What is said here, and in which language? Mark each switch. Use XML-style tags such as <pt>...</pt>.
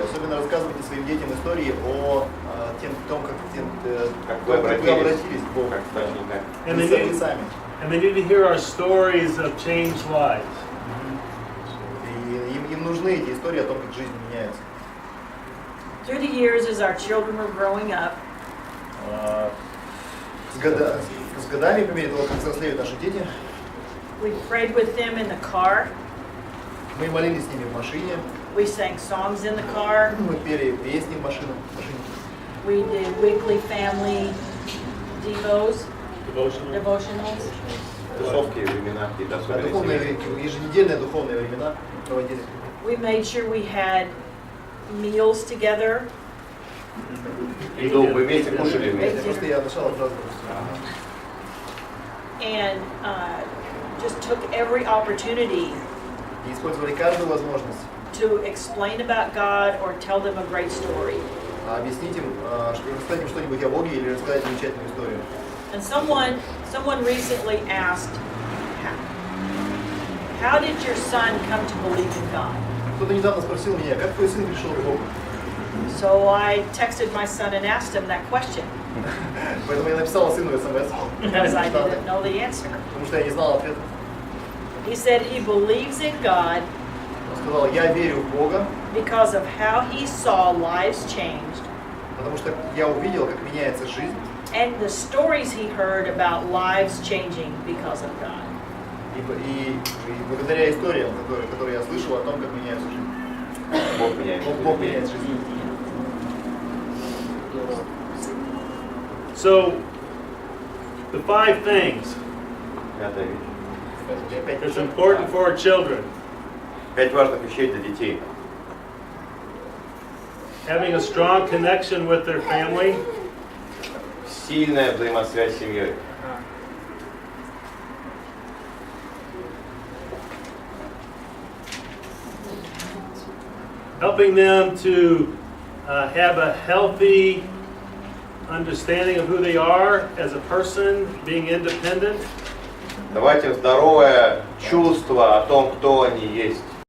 <ru>Особенно рассказывайте своим детям истории о том, как вы обратились к Богу.</ru> <en>And</en> <ru>Вы сами.</ru> <en>they need to hear our stories of changed lives.</en> <ru>И им нужны эти истории о том, как жизнь меняется.</ru> <en>Through the years, as our children were growing up,</en> <ru>С годами, по мере того, как взрослеют наши дети,</ru> <en>we prayed with them in the car.</en> <ru>мы молились с ними в машине,</ru> <en>We sang songs in the car.</en> <ru>мы пели песни в машине.</ru> <en>We did weekly family devos, devotionals.</en> <ru>Тусовки, времена, какие-то особенные. Еженедельные духовные времена проводили.</ru> <en>We made sure we had meals together.</en> <ru>Еду вы вместе кушали вместе. Просто я начала сразу.</ru> <en>And just took every opportunity</en> <ru>И использовали каждую возможность</ru> <en>to explain about God or tell them a great story.</en> <ru>объяснить им, рассказать им что-нибудь о Боге или рассказать замечательную историю.</ru> <en>And someone recently asked, how did your son come to believe in God?</en> <ru>Кто-то недавно спросил меня, как твой сын пришел к Богу?</ru> <en>So I texted my son and asked him that question</en> <ru>Поэтому я написала сыну СМС,</ru> <en>because I didn't know the answer.</en> <ru>потому что я не знал ответа.</ru> <en>He said he believes in God</en> <ru>Он сказал, я верю в Бога,</ru> <en>because of how he saw lives changed</en> <ru>потому что я увидел, как меняется жизнь,</ru> <en>and the stories he heard about lives changing because of God.</en> <ru>и благодаря историям, которые я слышал о том, как меняется жизнь. Бог меняет. Бог меняет жизнь.</ru> <en>So, the 5 things</en> <ru>Пятая вещь.</ru> <en>that's important for our children.</en> <ru>5 важных вещей для детей.</ru> <en>Having a strong connection with their family,</en> <ru>Сильная взаимосвязь с семьей.</ru> <en>helping them to have a healthy understanding of who they are as a person, being independent.</en> <ru>Давайте им здоровое чувство о том, кто они есть.</ru>